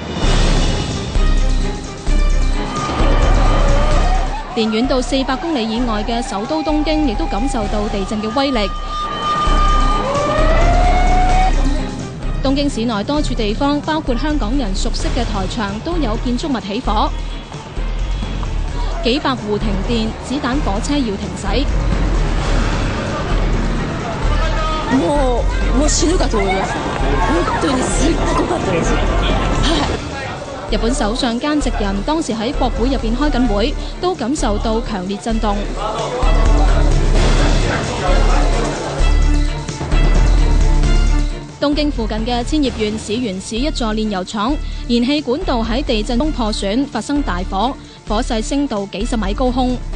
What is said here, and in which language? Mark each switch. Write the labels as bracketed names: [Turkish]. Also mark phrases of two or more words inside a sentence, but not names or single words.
[Cantonese] 連遠到400公里以外嘅首都東京，亦都感受到地震嘅威力。東京市內多處地方，包括香港人熟悉嘅台場，都有建築物起火，幾百戶停電，子彈火車要停駛。 [Japanese] もう死ぬかと思います。本當にすっごかったです。 [Cantonese] 日本首相菅直人當時喺國會入邊開緊會，都感受到強烈震動。東京附近嘅千葉縣市原市一座煉油廠，燃氣管道喺地震中破損，發生大火，火勢升到幾十米高空。